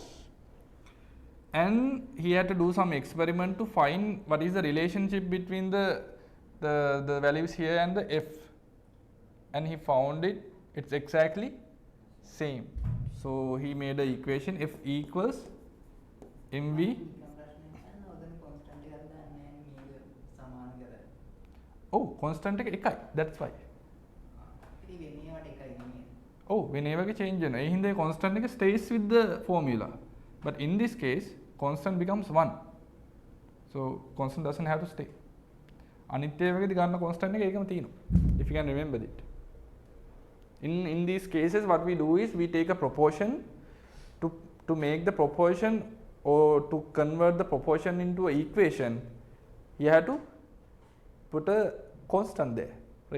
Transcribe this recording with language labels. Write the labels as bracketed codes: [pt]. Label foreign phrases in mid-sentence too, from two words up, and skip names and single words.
[en] And he had to do some experiment to find what is the relationship between the values here and the F, and he found it's exactly same. So he made an equation F equals mv. [si] Oh, constant එක එකයි. [en] That's why. Oh, whenever we change වෙනවා. [si] ඒ හින්දා [en] constant එක stays with the formula. But in this case, constant becomes 1. So constant doesn't have to stay. [si] අනිත් ඒවාකදී ගන්න constant එක ඒකම තියෙනවා. [en] If you can remember it. In these cases, what we do is we take a proportion to make the proportion, or to convert the proportion into an equation. You have to put a constant there, right?